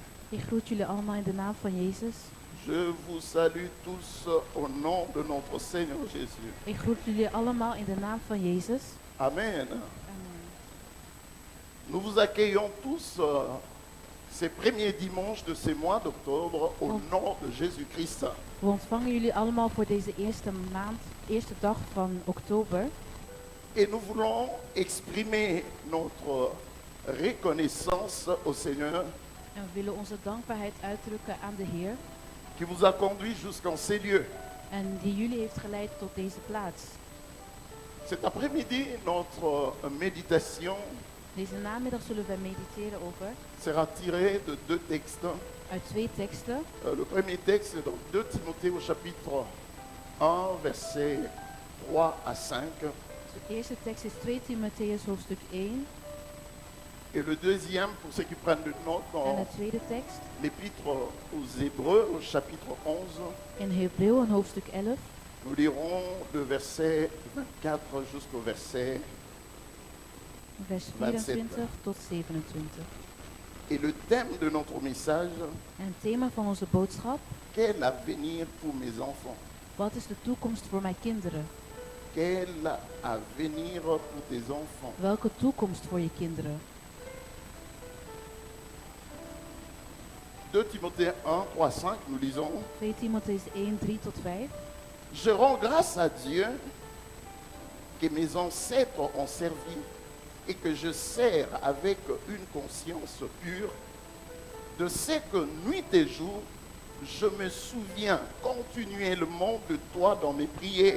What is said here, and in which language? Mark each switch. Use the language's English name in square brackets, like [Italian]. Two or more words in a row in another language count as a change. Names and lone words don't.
[Dutch] Ik groet jullie allemaal in de naam van Jezus. [French] Je vous salue tous au nom de notre Seigneur Jésus. [Dutch] Ik groet jullie allemaal in de naam van Jezus. Amen. Amen. [French] Nous vous accueillons tous ces premiers dimanches de ces mois d'octobre au nom de Jésus-Christ. [Dutch] We ontvangen jullie allemaal voor deze eerste dag van oktober. [French] Et nous voulons exprimer notre reconnaissance au Seigneur [Dutch] En we willen onze dankbaarheid uitdrukken aan de Heer. [French] qui vous a conduit jusqu'en ces lieux. [Dutch] En die jullie heeft geleid tot deze plaats. [French] Cet après-midi, notre méditation [Dutch] Deze namiddag zullen we mediteren over [French] sera tirée de deux textes. [Dutch] uit 2 teksten. [French] Le premier texte est dans 2 Timothée au chapitre 1, versets 3 à 5. [Dutch] De eerste tekst is 2 Timotheus hoofdstuk 1. [French] Et le deuxième, pour ceux qui prennent de notes, [Dutch] En [French] dans [Dutch] de tweede tekst [French] l'épître aux Hébreux, au chapitre 11, [Dutch] in Hebreeën hoofdstuk 11. [French] nous lirons le verset 24 jusqu'au verset. [Dutch] Vers 24 tot 27. [French] Et le thème de notre message, [Dutch] En het thema van onze boodschap: [French] quel avenir pour mes enfants? [Dutch] wat is de toekomst voor mijn kinderen? [French] Quel avenir pour tes enfants? [Dutch] Welke toekomst voor je kinderen? [French] 2 Timothée 1, 3, 5, nous lisons. [Dutch] 2 Timotheus 1, 3 tot 5. [French] Je rends grâce à Dieu que mes ancêtres ont servi et que je sers avec une conscience pure de ce que nuit et jour, je me souviens continuellement de toi dans mes prières,